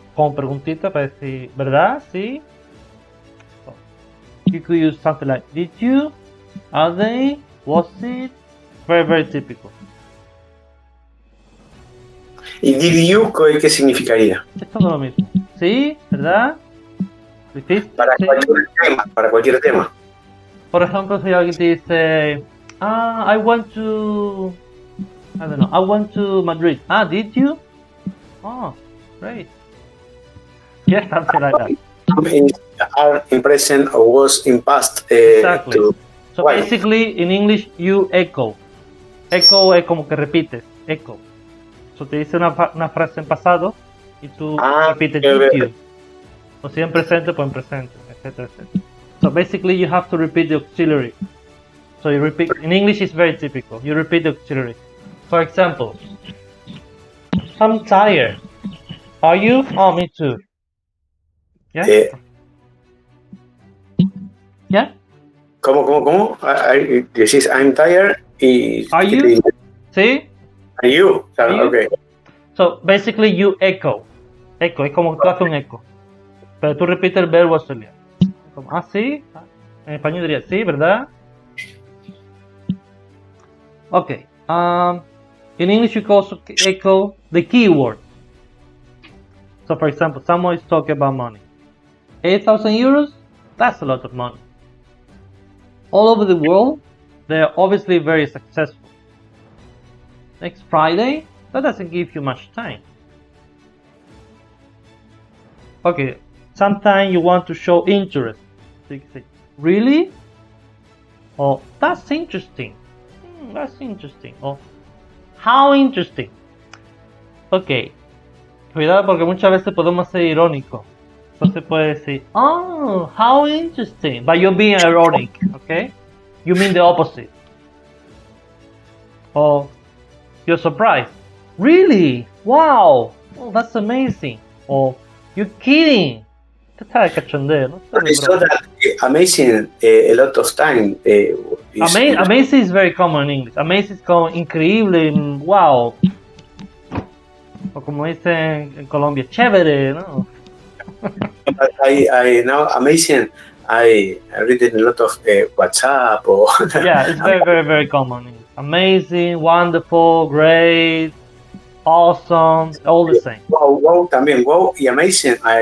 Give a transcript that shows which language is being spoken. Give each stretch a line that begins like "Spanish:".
Spanish: como preguntita para decir, ¿verdad? Sí.
English: So, you could use something like, did you? Are they? Was it? Very, very typical.
Spanish: ¿Y
English: did you
Spanish: qué significaría? Es todo lo mismo. ¿Sí? ¿Verdad? ¿Dijiste? Para Sí. cualquier tema. Por ejemplo, si alguien te dice,
English: I went to, I don't know, I went to Madrid. Did you? Oh, great. Yeah, something like that. Are in present or was in past. Exactly. So why? basically, in English, you echo.
Spanish: Echo es como que repites. Echo. So te dice una frase en pasado y tú repites
English: did you.
Spanish: O si en presente, pues en presente, etcétera, etcétera.
English: So basically, you have to repeat the auxiliary. So you repeat. In English, it's very typical. You repeat the auxiliary. For example, I'm tired. Are you? Oh, me too. Yeah. Yeah.
Spanish: ¿Cómo? Decís
English: I'm tired
Spanish: y.
English: Are you? ¿Sí? Are you? Are you? Okay. So basically, you echo.
Spanish: Echo es como tú haces un eco. Pero tú repites el verbo auxiliar. Como, sí. En español diría sí, ¿verdad?
English: Okay. In English, you can also echo the keyword. So, for example, someone is talking about money. 8,000 euros? That's a lot of money. All over the world, they are obviously very successful. Next Friday? That doesn't give you much time. Okay, sometimes you want to show interest. So you can say, really? Or, that's interesting. That's interesting. Or, how interesting.
Spanish: Ok, cuidado porque muchas veces podemos ser irónicos. Entonces puede decir,
English: oh, how interesting. But you're being ironic, okay? You mean the opposite. Or, you're surprised. Really? Wow. Oh, that's amazing. Or, you're kidding.
Spanish: Te está de cachondeo, ¿no?
English: I saw that amazing a lot of time. Amazing is very common in English.
Spanish: Amazing es como increíble, wow. O como dicen en Colombia, chévere, ¿no?
English: I now amazing. I read in a lot of WhatsApp or. Yeah, it's very, very, very common. Amazing, wonderful, great, awesome, all the same.
Spanish: Wow, también, wow y amazing.